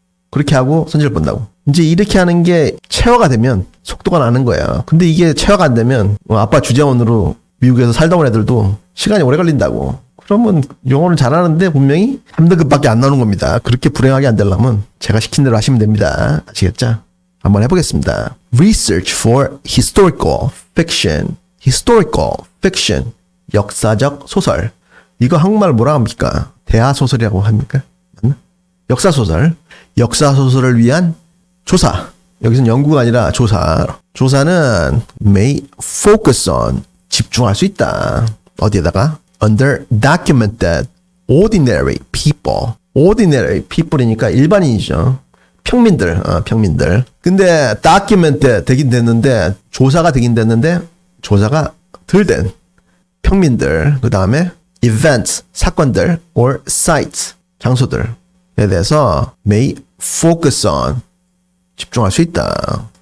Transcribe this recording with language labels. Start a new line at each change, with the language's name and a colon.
Korean: 그렇게 하고 성적을 본다고. 이제 이렇게 하는 게 체화가 되면 속도가 나는 거예요. 근데 이게 체화가 안 되면 아빠 주재원으로 미국에서 살다 온 애들도 시간이 오래 걸린다고. 그러면 영어를 잘하는데 분명히 3등급밖에 안 나오는 겁니다. 그렇게 불행하게 안 되려면 제가 시킨 대로 하시면 됩니다. 아시겠죠? 한번 해보겠습니다.
English: Research for historical fiction. historical fiction.
Korean: 역사적 소설. 이거 한국말 뭐라 합니까? 대하소설이라고 합니까? 맞나? 역사소설. 역사소설을 위한 조사. 여기서는 연구가 아니라 조사. 조사는
English: may focus on.
Korean: 집중할 수 있다. 어디에다가?
English: Under documented ordinary people. ordinary people
Korean: 이니까 일반인이죠. 평민들, 평민들. 근데 documented 되긴 됐는데 조사가 되긴 됐는데 조사가 덜 된 평민들. 그 다음에 events, 사건들 or sites, 장소들에 대해서
English: may focus on,
Korean: 집중할 수 있다.